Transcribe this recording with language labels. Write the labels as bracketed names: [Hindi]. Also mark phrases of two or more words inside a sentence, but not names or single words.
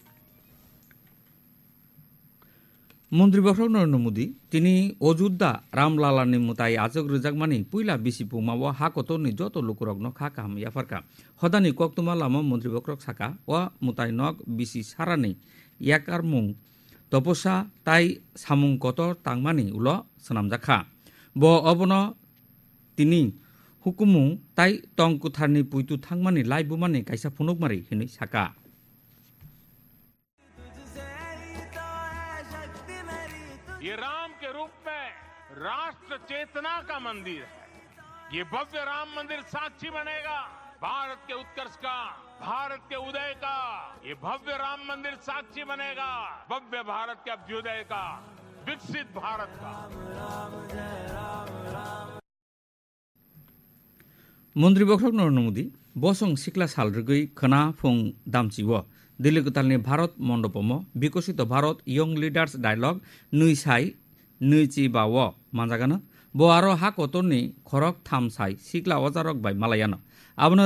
[Kok Borok] मन्त्री बख्रक नरेन्द्र मोदी तिनी अयोध्या रामलालानि मुताय आजक रजाकमानि पुइला बिसि पुगमाबो हाकतरनि जत लुकुरगनो खाकाम याफारका हदानि कक्तमा लामा मन्त्री बख्रक साका व मुताय नक बिसि सारानि याकारमुं तपस्या ताय सामुं कतर तांमानि उल सनामजाखा ब अबनो तिनी हुकुमु ताय टंग कुथारनि पुइतु थांमानि लाइबुमानि कायसा फुनुकमारि हिनै साका [Hindi] ये राम के रूप में राष्ट्र चेतना का मंदिर है। ये भव्य राम मंदिर साक्षी बनेगा भारत के उत्कर्ष का, भारत के उदय का। ये भव्य राम मंदिर साक्षी बनेगा भव्य भारत के अभ्युदय का, विकसित भारत का। [Kok Borok] मन्त्री बख्रक नरेन्द्र मोदी बसं सिक्ला सालरगै खना फुं दामचिव दिल्ली गतालनि भारत मण्डपम विकसित भारत यंग लिडार्स डायलग नैसाय नैचि बाव मानजागानो ब आरो हा कतरनि खरक थामसाय सिक्ला अजारक बाय मालायानो आबनो